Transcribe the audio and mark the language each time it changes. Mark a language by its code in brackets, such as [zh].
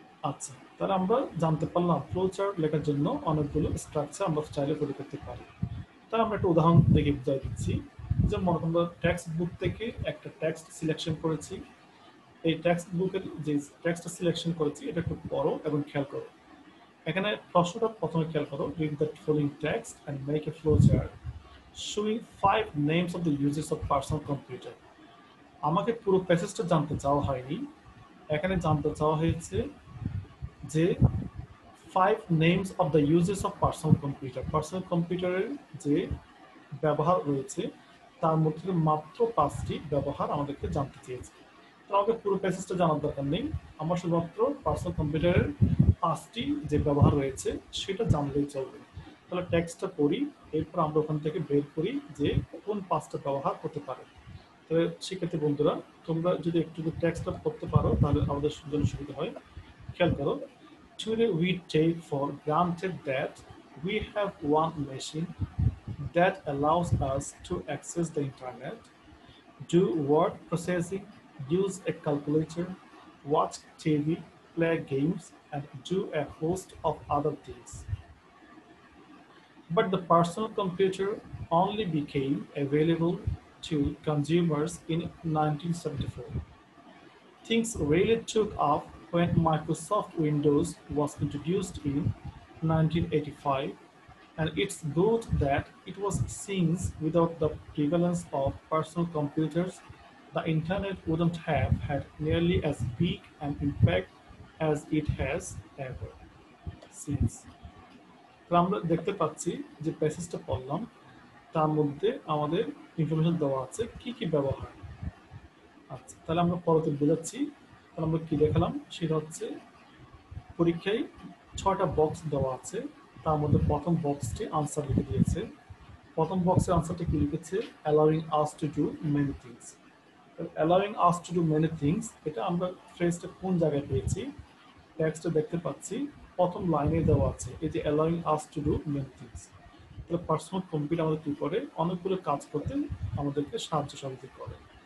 [bn] আচ্ছা, তাহলে আমরা জানতে পারলাম ফ্লো চার্ট লেখার জন্য অনেকগুলো স্ট্রাকচার আমরা চাইলে তৈরি করতে পারি। তাহলে আমরা একটা উদাহরণ দেখে বুঝাই দিচ্ছি। যেমন মনে করুন টেক্সট বুক থেকে একটা টেক্সট সিলেকশন করেছি। এই টেক্সট বুকের যে টেক্সটটা সিলেকশন করেছি এটা একটু পড়ো এবং খেয়াল করো। এখানে প্রশ্নটা প্রথমে খেয়াল করো, [en] read the following text and make a flowchart showing 5 names of the users of personal computer. [bn] আমাকে পুরো প্যাসেজটা জানতে চাওয়া হয়নি, এখানে জানতে চাওয়া হয়েছে যে [en] 5 names of the users of personal computer. [bn] Personal কম্পিউটারের যে ব্যবহার রয়েছে তার মধ্যে মাত্র 5টি ব্যবহার আমাদেরকে জানতে চেয়েছে। তো আমাকে পুরো প্যাসেজটা জানার দরকার নেই, আমরা শুধুমাত্র পার্সোনাল কম্পিউটারের 5টি যে ব্যবহার রয়েছে সেটা জানলেই চলবে। তাহলে টেক্সটটা পড়ি, এরপর আমরা ওখান থেকে বের করি যে কোন 5টা ব্যবহার হতে পারে। তবে শিক্ষার্থী বন্ধুরা, তোমরা যদি একটু টেক্সটটা পড়তে পারো তাহলে আমাদের জন্য সুবিধা হয়। খেয়াল করো, [en] today we take for granted that we have one machine that allows us to access the internet, do word processing, use a calculator, watch TV, play games, and do a host of other things. But the personal computer only became available to consumers in 1974. Things really took off when Microsoft Windows was introduced in 1985, and it's good that it was since without the prevalence of personal computers, the internet wouldn't have had nearly as big an impact as it has ever since. [bn] তো আমরা দেখতে পাচ্ছি যে প্যাসেজটা পড়লাম তার মধ্যে আমাদের information দেওয়া আছে কি কি ব্যবহার। আচ্ছা, তাহলে আমরা পরতে বোঝাচ্ছি। তাহলে আমরা কি দেখালাম সেটা হচ্ছে পরীক্ষায় 6টা বক্স দেওয়া আছে, তার মধ্যে প্রথম বক্সটি আনসার লিখে দিয়েছে। প্রথম বক্সের আনসারটা কি লিখেছে, [en] allowing us to do many things. allowing us to do many things [bn] এটা আমরা ফ্রেজটা কোন জায়গায় পেয়েছি, টেক্সটে দেখতে পাচ্ছি প্রথম লাইনে দেওয়া আছে এই যে allowing us to do many things। তাহলে পার্সোনাল কম্পিউটার আমাদের কি করে, অনেকগুলো কাজ করতে আমাদেরকে সাহায্য সহযোগিতা করে।